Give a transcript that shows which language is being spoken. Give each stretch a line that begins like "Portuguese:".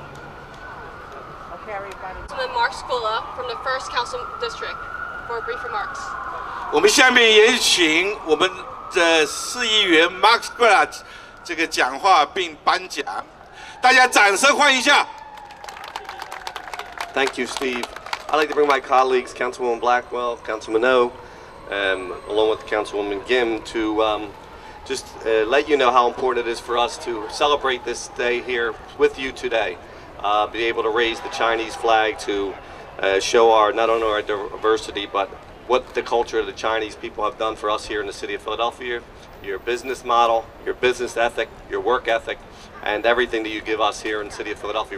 English: Councilman Mark Scola from the 1st Council District for brief remarks.
Chinese: 我们下面也请我们的市议员 Mark Scola 这个讲话并颁奖，大家掌声欢迎一下。
English: Thank you, Steve. I'd like to bring my colleagues, Councilwoman Blackwell, Councilman O, along with Councilwoman Gim, to just let you know how important it is for us to celebrate this day here with you today. Be able to raise the Chinese flag to show our not only our diversity, but what the culture of the Chinese people have done for us here in the city of Philadelphia, your business model, your business ethic, your work ethic, and everything that you give us here in the city of Philadelphia.